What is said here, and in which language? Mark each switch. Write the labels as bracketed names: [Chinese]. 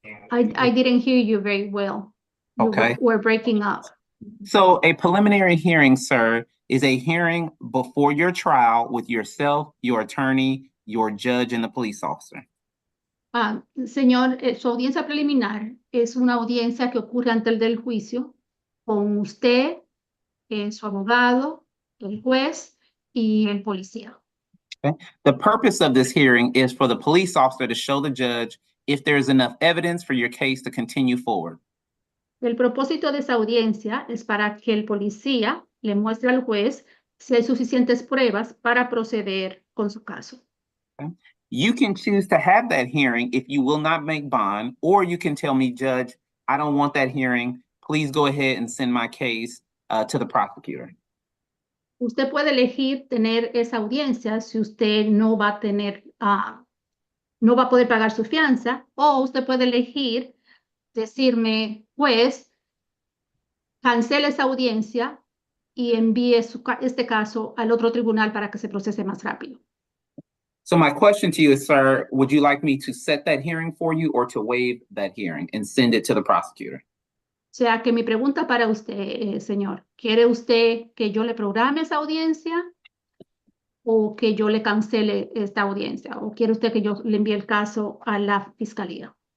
[English] I didn't hear you very well. You Okay. were breaking up. So a preliminary hearing, sir, is a hearing before your trial with yourself, your attorney, your judge, and the police officer. [Spanish] Señor, su audiencia preliminar es una audiencia que ocurre antes del juicio con usted, su abogado, el juez y el policía. [English] Okay. The purpose of this hearing is for the police officer to show the judge if there's enough evidence for your case to continue forward. [Spanish] El propósito de esa audiencia es para que el policía le muestre al juez si hay suficientes pruebas para proceder con su caso. [English] Okay. You can choose to have that hearing if you will not make bond, or you can tell me, Judge, I don't want that hearing. Please go ahead and send my case to the prosecutor. [Spanish] Usted puede elegir tener esa audiencia si usted no va a tener, no va a poder pagar su fianza, o usted puede elegir decirme, pues, cancele esa audiencia y envíe este caso al otro tribunal para que se procese más rápido. [English] So my question to you is, sir, would you like me to set that hearing for you or to waive that hearing and send it to the prosecutor? [Spanish] O sea que mi pregunta para usted, señor, ¿quiere usted que yo le programe esa audiencia o que yo le cancele esta audiencia? ¿O quiere usted que yo le envíe el caso a la fiscalía?